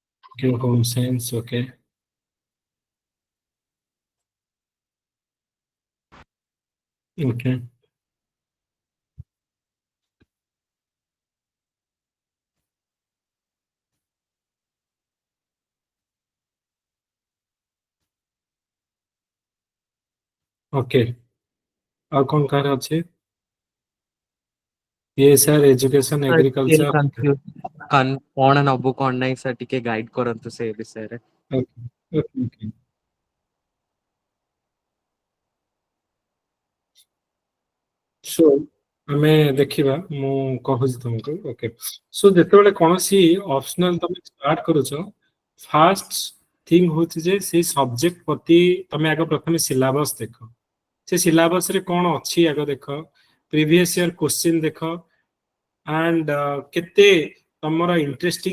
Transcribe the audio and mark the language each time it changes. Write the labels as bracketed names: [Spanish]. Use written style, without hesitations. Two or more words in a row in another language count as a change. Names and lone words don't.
[English] Give home sense, okay. Okay. Okay. [Odia] ଆଉ କଣ କାହାର ଅଛି? [English] PSR, education, still agriculture. [Odia] confused କଣ ନବୁ କଣ ନାହିଁ ସାର୍ ଟିକେ ଗାଇଡ କରନ୍ତୁ ସେ ବିଷୟରେ। [English] Okay. Okay. Okay. So [Odia] ଆମେ ଦେଖିବା ମୁଁ କହୁଛି ତମକୁ [English] okay so [Odia] ଯେତେବେଳେ କୌଣସି ଅପସନାଲ ତମେ ଷ୍ଟାର୍ଟ କରୁଛ [English] first thing [Odia] ହଉଛି ଯେ ସେଇ ସବଜେକ୍ଟ ପ୍ରତି ତମେ ଆଗ ପ୍ରଥମେ ସିଲାବସ ଦେଖ ସେ ସିଲାବସ ରେ କଣ ଅଛି ଆଗ ଦେଖ [English] previous year question [Odia] ଦେଖ ଆଣ୍ଡ କେତେ ତମର ଇଣ୍ଟରେଷ୍ଟିଂ